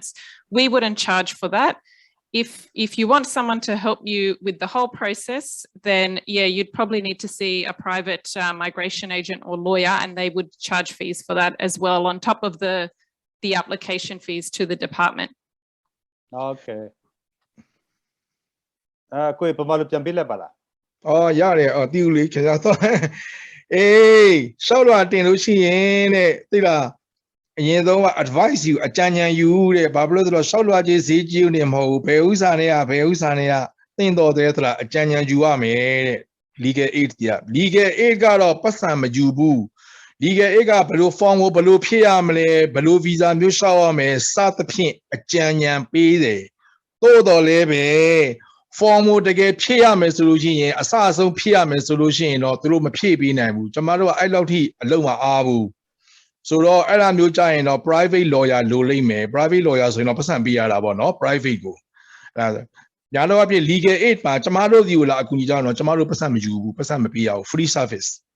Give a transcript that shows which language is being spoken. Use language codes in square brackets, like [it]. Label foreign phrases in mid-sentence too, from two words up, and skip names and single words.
[en] We wouldn't charge for that. If you want someone to help you with the whole process, then you'd probably need to see a private migration agent or lawyer, and they would charge fees for that as well on top of the application fees to the department. [my] Okay. ကိုယ်ပမာလို့ပြန်ပြလိုက်ပါလား အော်ရတယ်အော်တီဦးလေးခင်ဗျာတော့အေးရှောက်လွှာတင်လို့ရှိရင်တဲ့သိလားအရင်ဆုံးက advice ယူအကြံဉာဏ်ယူတဲ့ဘာဖြစ်လို့လဲဆိုတော့ရှောက်လွှာကြီးဈေးကြီးနေမဟုတ်ဘူးဘယ်ဥစ္စာနဲ့ကသင်တော်တယ်သလားအကြံ ဉာဏ်ယူရမယ်တဲ့ [en] legal aid [my] က [en] legal aid [my] ကတော့ပတ်စံမယူဘူး [en] legal aid [my] ကဘယ်လို form ကိုဘယ်လိုဖြည့်ရမလဲဘယ်လို visa မျိုး လျှောက်ရမယ်စသဖြင့်အကြံဉာဏ်ပေးတယ်သို့တော်လည်းပဲ form ကိုတကယ်ဖြည့်ရမယ်ဆိုလို့ရှိရင်အစအဆုံးဖြည့်ရမယ်ဆိုလို့ရှိရင်တော့သူတို့မဖြည့်ပေးနိုင်ဘူးကျမတို့ကအဲ့လောက်ထိအလုံးမအားဘူးဆိုတော့အဲ့ဒါမျိုးကြရင်တော့ [en] private lawyer [my] လိုလိမ့်မယ် [en] private lawyer [my] ဆိုရင်တော့ပတ်စံပေးရတာပေါ့နော် private ကိုအဲ့ဒါညာတော့အဖြစ် [en] legal aid [my] မှာကျမတို့ဒီကိုလာအကူအညီကြတော့ကျမတို့ပတ်စံမယူဘူးပတ်စံမပေးရဘူး [en] free service